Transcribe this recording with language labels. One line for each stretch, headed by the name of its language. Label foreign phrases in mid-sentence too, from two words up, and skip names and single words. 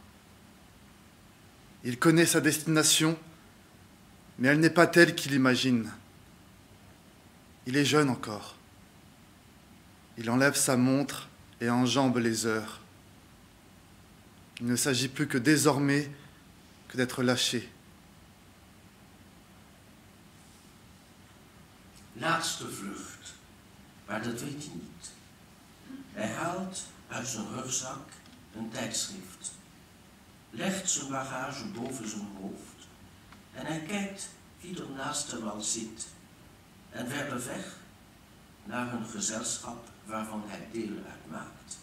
French: Il connaît sa destination, mais elle n'est pas telle qu'il imagine. Il est jeune encore. Il enlève sa montre et enjambe les heures. Il ne s'agit plus que désormais que d'être lâché.
Dutch: Laatste vlucht. maar dat weet hij niet. Hij haalt uit zijn rugzak een tijdschrift, legt zijn bagage boven zijn hoofd en hij kijkt wie er naast hem al zit en verder weg naar een gezelschap waarvan hij deel uitmaakt.